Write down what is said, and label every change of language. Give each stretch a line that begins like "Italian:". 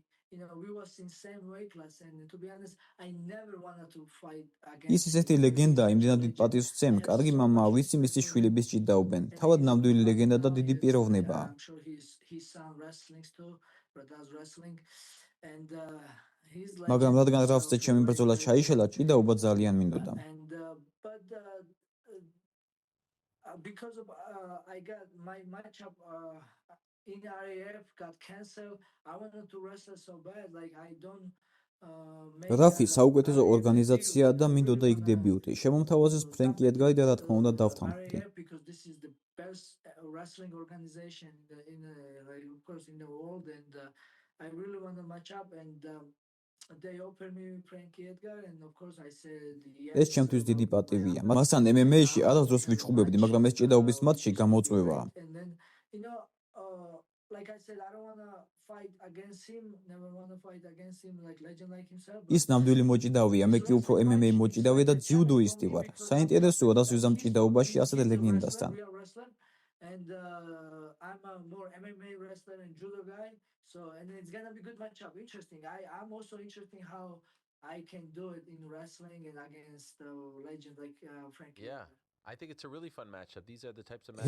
English: We was in same weight class, and to be honest, I never wanted to fight against.
Georgian: ის ისეთი ლეგენდაა, იმდენად დიდ პატივს სცემ, კარგი მამაა, ვიცი მისი შვილების ჭიდაობენ. თავად ნამდვილი ლეგენდა და დიდი პიროვნებაა.
English: I'm sure his son wrestling too, but does wrestling, and he's like.
Georgian: მაგრამ რადგან რალფზე ჩემი ბრძოლა ჩაიშალა, ჭიდაობა ძალიან მინდოდა.
English: But because of I got my matchup in RAF got canceled. I wanted to wrestle so bad, like I don't.
Georgian: რაფი საუკეთესო ორგანიზაციაა და მინდოდა იქ დებიუტი. შემომთავაზეს ფრენკი ედგარი და რა თქმა უნდა დავთანხმდი.
English: Because this is the best wrestling organization of course in the world, and I really want to match up, and they offered me Frankie Edgar, and of course I said yes.
Georgian: ეს ჩემთვის დიდი პატივია. მასთან MMA-ში არასდროს ვიჩხუბებდი, მაგრამ ეს ჭიდაობის მატჩი გამოწვევა.
English: And then like I said, I don't want to fight against him, never want to fight against him like legend like himself.
Georgian: ის ნამდვილი მოჭიდავია, მე კი უფრო MMA მოჭიდავია და ძიუდოისტი ვარ. საინტერესოა რას ვიზამ ჭიდაობაში ასეთ ლეგენდასთან.
English: And I'm a more MMA wrestler and judo guy, so and it's gonna be good matchup. Interesting. I'm also interested how I can do it in wrestling and against legend like Frankie. Yeah. I think it's a really fun matchup. These are the types of matchups.